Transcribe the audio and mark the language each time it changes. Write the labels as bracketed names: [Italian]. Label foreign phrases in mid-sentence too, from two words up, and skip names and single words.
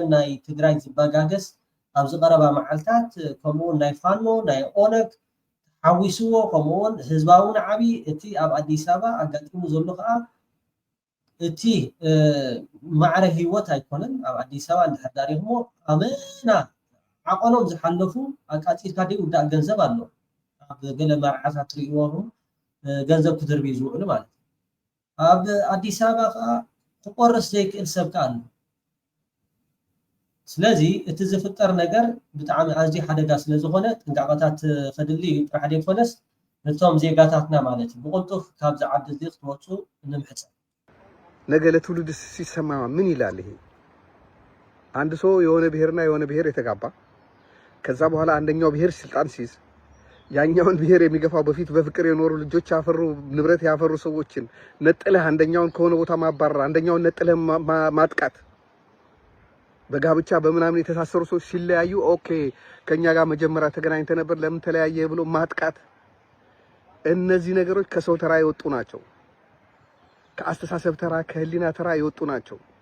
[Tigrinya] ናይ ትግራይ ዝበጋገስ ኣብ ዝቀረባ መዓልታት ከምኡውን ናይ ፋኖ ናይ ኦነግ ሓዊስዎ ከምኡውን ህዝባውን ዓብዪ እቲ ኣብ አዲስ አበባ ኣጋጢሙ ዘሎ ከዓ እቲ ማዕረ ህይወት ኣይኮነን። ኣብ አዲስ አበባ እንድሕር ዳሪኽሞ ኣመና ዓቆኖም ዝሓለፉ ኣቃፂልካ ውዳእ ገንዘብ ኣሎ። ኣብ ገለ መርዓታት ትሪእዎም ገንዘብ ክትርቢ ዝውዕሉ ማለት እዩ። ኣብ አዲስ አበባ ከዓ ክቆርስ ዘይክእል ሰብካ ኣሎ። ስለዚ እቲ ዝፍጠር ነገር ብጣዕሚ ኣዝዩ ሓደጋ ስለ ዝኾነ ጥንቃቐታት ከድሊ ጥራሕ ደይኮነስ ነቶም ዜጋታትና ማለት እዩ ብቁልጡፍ ካብዚ ዓዲ እዚ ክትወፁ ንምሕፀ [Amharic] ነገ ለትውልድ ሲሰማ ምን ይላል? ይሄ አንድ ሰው የሆነ ብሔርና የሆነ ብሔር የተጋባ ከዛ በኋላ አንደኛው ብሔር ስልጣን ሲይዝ ያኛውን ብሔር የሚገፋው በፊት በፍቅር የኖሩ ልጆች ያፈሩ ንብረት ያፈሩ ሰዎችን ነጥለህ አንደኛውን ከሆነ ቦታ ማባረር፣ አንደኛውን ነጥለህ ማጥቃት፣ በጋብቻ በምናምን የተሳሰሩ ሰዎች ሲለያዩ ኦኬ ከኛ ጋር መጀመሪያ ተገናኝተ ነበር ለምን ተለያየ ብሎ ማጥቃት፣ እነዚህ ነገሮች ከሰው ተራ የወጡ ናቸው። ከአስተሳሰብ ተራ ከህሊና ተራ የወጡ ናቸው።